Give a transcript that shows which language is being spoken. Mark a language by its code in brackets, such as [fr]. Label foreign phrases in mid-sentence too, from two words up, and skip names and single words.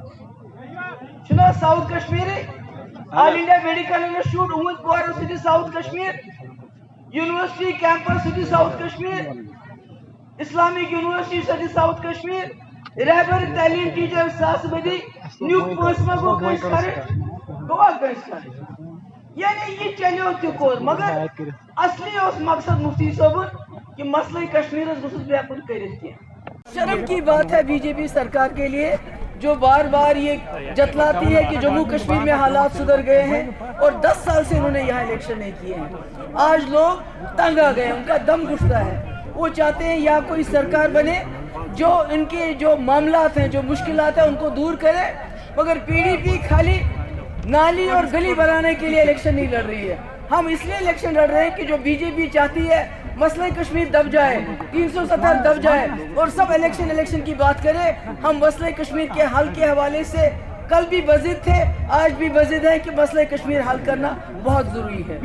[ks] چھُنا ساؤتھ کشمیرٕے آل انڈیا میڈیکل انسٹِچوٗٹ اُمید پورہ سُہ تہِ ساؤتھ کشمیر یونیورسٹی کیمپس سُہ تہِ ساؤتھ کشمیر اسلامک یونیورسٹی سۄ تہِ ساؤتھ کشمیر رہبر تعلیٖم ٹیچر ساسہٕ بٔدی نیُک پٲنٛسہٕ ما گوٚو کٲنٛسہِ خرٕچ گوٚوا کٲنٛسہِ خرٕچ یعنی یہِ چلیو تہِ کوٚر مگر اصلی اوس مقصد مفتی صٲبُن کہ مسئلہ کشمیرس گوٚژھُس بہٕ ہٮ۪کُن کٔرِتھ کینٛہہ [ur] شرم کی بات ہے بی جے پی سرکار کے لیے جو بار بار یہ جتلاتی ہے کہ جموں کشمیر میں حالات سدھر گئے ہیں اور 10 سال سے انہوں نے یہاں الیکشن نہیں کیے ہیں آج لوگ تنگ آ گئے ان کا دم گھٹتا ہے وہ چاہتے ہیں یا کوئی سرکار بنے جو ان کے جو معاملات ہیں جو مشکلات ہیں ان کو دور کرے مگر پی ڈی پی خالی نالی اور گلی بنانے کے لیے الیکشن نہیں لڑ رہی ہے ہم اس لیے الیکشن لڑ رہے ہیں کہ جو بی جے پی چاہتی ہے مسئلہ کشمیر دب جائے 370 دب جائے اور سب الیکشن کی بات کرے ہم مسئلہ کشمیر کے حل کے حوالے سے کل بھی بزد تھے آج بھی بزد ہے کہ مسئلہ کشمیر حل کرنا بہت ضروری ہے